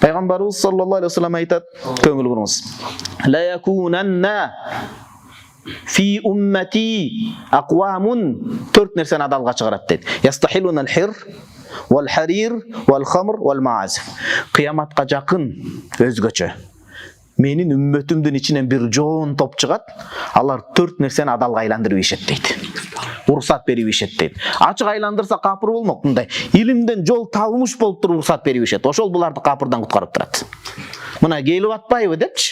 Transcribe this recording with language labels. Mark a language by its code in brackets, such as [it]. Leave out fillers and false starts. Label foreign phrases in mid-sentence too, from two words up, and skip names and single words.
[ky] Пайгамбарыбыз [ar] صلى الله عليه وسلم [ky] айтат, көңүл буруңуз. [ar] لا يكونن في أمتي أقوام, [ky] төрт нерсени адалга чыгарат дейт. [ar] يستحلون الحر والحرير والخمر والمعازف. [ky] Кыяматка жакын өзгөчө менин үммөтүмдүн ичинен бир жоон топ чыгат. Алар төрт нерсени адалга айландырып ишет дейт. Уруксат берип ишет дейт. Ачык айландырса капыр болмок, мындай илимден жол табылмыш болуп туруп уруксат берип ишет. Ошол буларды капырдан куткарып турат. Мына келип атпайбы депчи.